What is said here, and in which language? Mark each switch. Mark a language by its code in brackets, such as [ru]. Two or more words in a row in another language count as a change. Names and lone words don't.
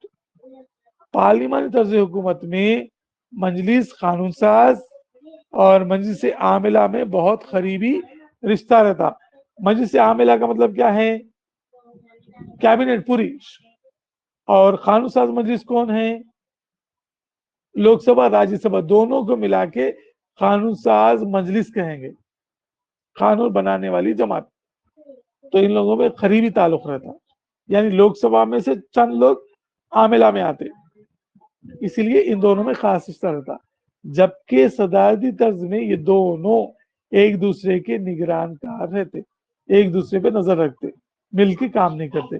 [ur] پارلیمانی طرز حکومت میں مجلس قانون ساز اور مجلس عاملہ میں بہت قریبی رشتہ رہتا۔ مجلس عاملہ کا مطلب کیا ہے؟ کیبنٹ پوری، اور قانون ساز مجلس کون ہے؟ لوک سبھا راجیہ سبھا، دونوں کو ملا کے قانون ساز مجلس کہیں گے، قانون بنانے والی جماعت۔ تو ان لوگوں میں قریبی تعلق رہتا، یعنی لوک سبھا میں سے چند لوگ عاملہ میں آتے، اسی لیے ان دونوں میں خاص رشتہ رہتا۔ جبکہ صدارتی طرز میں یہ دونوں ایک دوسرے کے نگران کار رہتے، ایک دوسرے پہ نظر رکھتے، مل کے کام نہیں کرتے۔